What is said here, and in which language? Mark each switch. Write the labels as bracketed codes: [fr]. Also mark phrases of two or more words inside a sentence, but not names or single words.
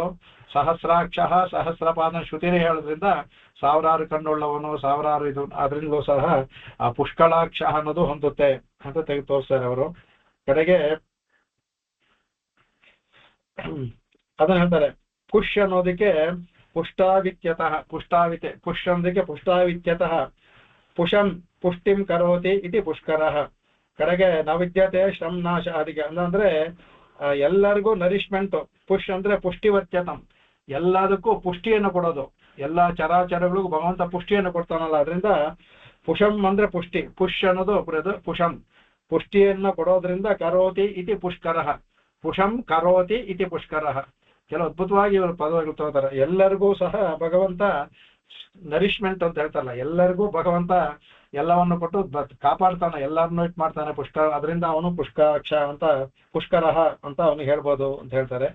[kn] ಸಹಸ್ರಾಕ್ಷ ಸಹಸ್ರಪಾದ ಶ್ರುತಿನೇ ಹೇಳೋದ್ರಿಂದ 1000 ಕಣ್ಣುಳ್ಳವನು, 1000 ಇದು, ಅದರಿಂದಲೂ ಸಹ ಆ ಪುಷ್ಕಳಾಕ್ಷ ಅನ್ನೋದು ಹೊಂದುತ್ತೆ ಅಂತ ತೆಗೆದು ತೋರಿಸ್ತಾರೆ ಅವರು. ಕಡೆಗೆ ಅದನ್ನ ಹೇಳ್ತಾರೆ, ಪುಷ್ ಅನ್ನೋದಕ್ಕೆ [sa] ಪುಷ್ಟಾವಿತ್ಯತಃ, ಪುಷ್ಟಾವಿತೆ, [kn] ಪುಷ್ ಅನ್ನೋದಕ್ಕೆ [sa] ಪುಷ್ಟಾವಿತ್ಯತಃ ಪುಷಂ ಪುಷ್ಟಿಂ ಕರೋತಿ ಇತಿ ಪುಷ್ಕರಃ. [kn] ಕಡೆಗೆ [sa] ನವಿದ್ಯತೆ ಶ್ರಮ್ನಾಶ, [kn] ಅದಕ್ಕೆ ಅಂದ್ರೆ ಎಲ್ಲರಿಗೂ ನರಿಶ್ಮೆಂಟ್. ಪುಷ್ ಅಂದ್ರೆ ಪುಷ್ಟಿವರ್ತ್ಯತಂ, ಎಲ್ಲದಕ್ಕೂ ಪುಷ್ಟಿಯನ್ನು ಕೊಡೋದು, ಎಲ್ಲಾ ಚರಾಚರಗಳಿಗೂ ಭಗವಂತ ಪುಷ್ಟಿಯನ್ನು ಕೊಡ್ತಾನಲ್ಲ. ಅದರಿಂದ ಪುಷಂ ಅಂದ್ರೆ ಪುಷ್ಟಿ, ಪುಷ್ ಅನ್ನೋದು ಪುಷಂ, ಪುಷ್ಟಿಯನ್ನು ಕೊಡೋದ್ರಿಂದ [sa] ಕರೋತಿ ಇತಿ ಪುಷ್ಕರಃ, ಪುಷಂ ಕರೋತಿ ಇತಿ ಪುಷ್ಕರಃ. [kn] ಕೆಲವು ಅದ್ಭುತವಾಗಿ ಇವರು ಪದಗಳು ತಗೋತಾರೆ. ಎಲ್ಲರಿಗೂ ಸಹ ಭಗವಂತ ನರಿಶ್ಮೆಂಟ್ ಅಂತ ಹೇಳ್ತಾರಲ್ಲ, ಎಲ್ಲರಿಗೂ ಭಗವಂತ ಎಲ್ಲವನ್ನು ಕೊಟ್ಟು ಕಾಪಾಡ್ತಾನೆ, ಎಲ್ಲರನ್ನೂ ಇಟ್ ಮಾಡ್ತಾನೆ ಪುಷ್ಕರ. ಅದರಿಂದ ಅವನು ಪುಷ್ಕರಾಕ್ಷ ಅಂತ, ಪುಷ್ಕರಃ ಅಂತ ಅವನಿಗೆ ಹೇಳ್ಬೋದು ಅಂತ ಹೇಳ್ತಾರೆ.